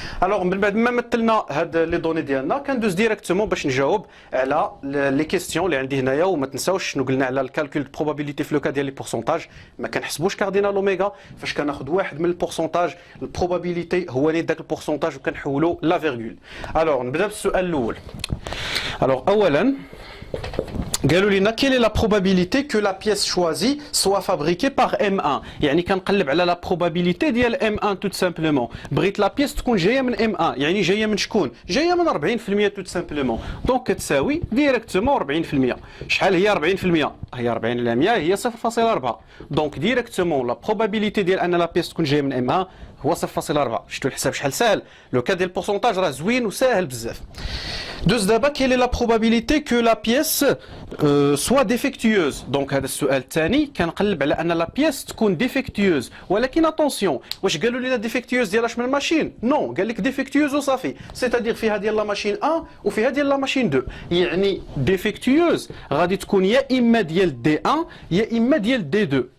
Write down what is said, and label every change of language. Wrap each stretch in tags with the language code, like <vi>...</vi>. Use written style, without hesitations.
<ar>الوغ من بعد ما مثلنا هاد لي دوني ديالنا كندوز ديريكتومون باش نجاوب على لي كيستيون اللي عندي هنايا. وما تنساوش شنو قلنا على الكالكول دو بروبابيليتي في لوكا ديال لي بورسونتاج، ما كنحسبوش كاردينال اوميغا، فاش كناخذ واحد من البورسونتاج البروبابيليتي هو اللي داك البورسونتاج وكنحولو لا فيرغول. الوغ نبدا بالسؤال الاول. الوغ اولا قالوا لنا</ar> <fr>quelle est la probabilité que la pièce choisie soit fabriquée par M1.</fr> <ar>يعني كنقلب على la probabilité ديال M1</ar> <fr>tout simplement.</fr> <ar>بغيت la pièce تكون جايه من M1، يعني جايه من شكون؟ جايه من 40%</ar> <fr>tout simplement.</fr> <ar>دونك كتساوي ديريكتومون 40%. شحال هي 40%؟ هي 40% هي 0.4. دونك ديريكتومون la probabilité ديال ان la pièce تكون جايه من M1 هو 0.4. شفتوا الحساب شحال ساهل؟ لو كان ديال البورسونتاج راه زوين وساهل بزاف. دوز دابا</ar> <fr>quelle est la probabilité que la pièce soit défectueuse.</fr> <ar>دونك هذا السؤال الثاني كنقلب على ان لا بيس تكون ديفيكتيوز، ولكن اتونسيون واش قالوا لنا ديفيكتيوز ديال اش من ماشين؟ نو، قال لك ديفيكتيوز وصافي، سيتادير فيها ديال لا ماشين 1 وفيها ديال لا ماشين 2. يعني ديفيكتيوز غادي تكون يا اما ديال دي 1 يا اما ديال دي 2.</ar>